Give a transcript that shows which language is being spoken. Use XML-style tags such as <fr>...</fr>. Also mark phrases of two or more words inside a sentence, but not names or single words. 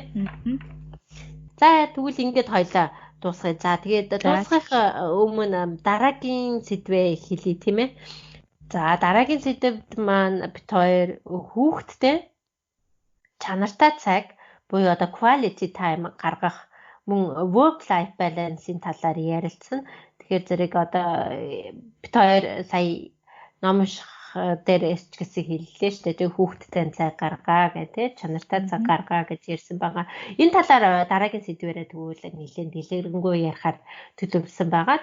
<mn>За тэгвэл ингээд хоёлаа дуусгая. За тэгээд дуусгах өмнө дараагийн сэдвээ хэлье тийм ээ. За дараагийн сэдвд маань бит хоёр хүүхдтэй чанартай цаг буюу одоо</mn> <en>quality time</en> <mn>гаргах мөн</mn> <en>work life balance-</en> <mn>ийн талаар ярилцсан. Тэгэхээр зэрэг одоо бит хоёр сая ном унших дээрээс ч гэсэн хэллээ шүү дээ. Тэгээ хүүхдтэй цаг гаргаа гэдэг, чанартай цаг гаргаа гэж ярьсан байгаа. Энэ талаар дараагийн сэдвээрээ тэгвэл нэлээд дэлгэрэнгүй ярихаар төлөвлөсөн байгаа.</mn>